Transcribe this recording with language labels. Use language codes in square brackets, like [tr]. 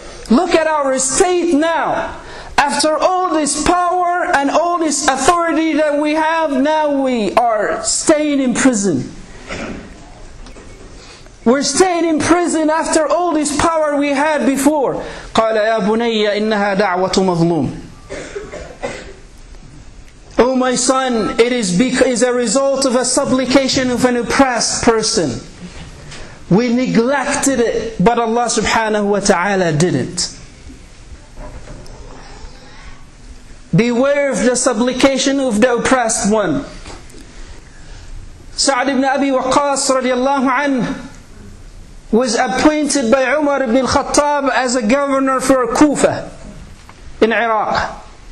[en] Look at our state now. After all this power and all this authority that we have, now we are staying in prison. We're staying in prison after all this power we had before. [ar] قال يا بني إنها دعوة مظلوم. [en] Oh my son, it is a result of a supplication of an oppressed person. We neglected it, but Allah subhanahu wa ta'ala didn't. Beware of the supplication of the oppressed one. Sa'd ibn Abi Waqqas radiallahu anhu was appointed by Umar ibn al-Khattab as a governor for Kufa in Iraq.